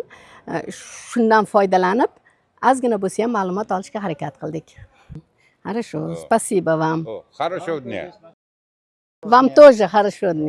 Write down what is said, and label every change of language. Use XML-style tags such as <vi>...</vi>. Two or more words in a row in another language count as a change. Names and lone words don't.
<uz>Shundan foydalanib ozgina bo'lsa ham ma'lumot olishga harakat qildik.</uz> <ru>Хорошо, спасибо вам. Хорошего дня. Вам тоже хорошего дня.</ru>